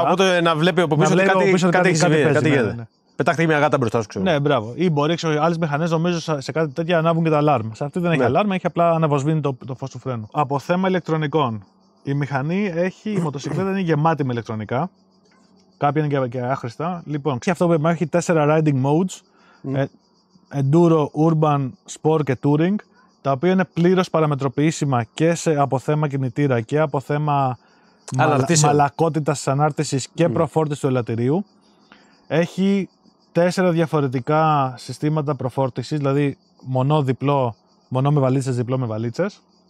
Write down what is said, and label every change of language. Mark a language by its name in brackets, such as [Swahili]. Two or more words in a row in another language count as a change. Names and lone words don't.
[Greek] Οπότε να βλέπει από πίσω κάτι γίνεται. Πετάχτε μια γάτα μπροστά σου, ξέρω. Ναι, μπράβο. Ή μπορεί άλλες μηχανές νομίζω σε κάτι τέτοια ανάβουν και τα αλάρμ. Σε αυτή δεν έχει αλάρμ, έχει απλά αναβοσβήνει το φως του φρένου. Από θέμα ηλεκτρονικών. Η μηχανή η μοτοσυκλέτα είναι γεμάτη με ηλεκτρονικά. Κάποια είναι και άχρηστα. Λοιπόν, και αυτό που είπαμε έχει 4 [English] riding modes. [Greek] Enduro, Urban, Sport και Touring. Τα οποία είναι πλήρως παραμετροποιήσιμα και από θέμα κινητήρα και από θέμα μαλακότητας της ανάρτησης και προφόρτισης του ελαττηρίου. Έχει 4 διαφορετικά συστήματα προφόρτισης, δηλαδή μονό με βαλίτσες, διπλό με βαλίτσες.